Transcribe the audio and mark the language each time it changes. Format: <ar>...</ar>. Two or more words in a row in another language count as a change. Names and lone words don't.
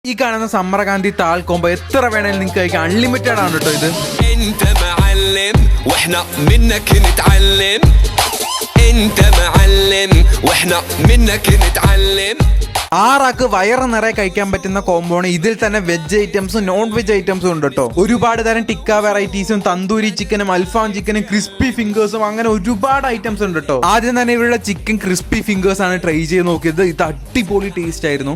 <ml>ഈ കാണുന്ന സമ്മർകാന്തി താൾ കോംബോ എത്ര വേണേലും നിങ്ങൾക്ക് കഴിക്കാം. അൺലിമിറ്റഡ് ആണ് കേട്ടോ ഇത്.</ml> <ar>انت معلم واحنا منك نتعلم انت معلم واحنا منك نتعلم.</ar> <ml>6 ആൾക്ക് വയറ് നിറയെ കഴിക്കാൻ പറ്റുന്ന കോംബോണ്. ഇതിൽ തന്നെ</ml> <en>veg items non veg items</en> <ml>ഉണ്ട് കേട്ടോ. ഒരുപാട് തരം ടിക്ക വെറൈറ്റീസും തന്തൂരി ചിക്കനും അൽഫാം ചിക്കനും</ml> <en>crispy fingers</en> <ml>അങ്ങനെ ഒരുപാട് ഐറ്റംസ് ഉണ്ട് കേട്ടോ. ആദ്യം തന്നെ ഇവരുടെ</ml> <en>chicken crispy fingers</en> <ml>ആണ് ട്രൈ ചെയ്ത് നോക്കിയത്. ഇത് അടിപൊളി ടേസ്റ്റ് ആയിരുന്നു.</ml>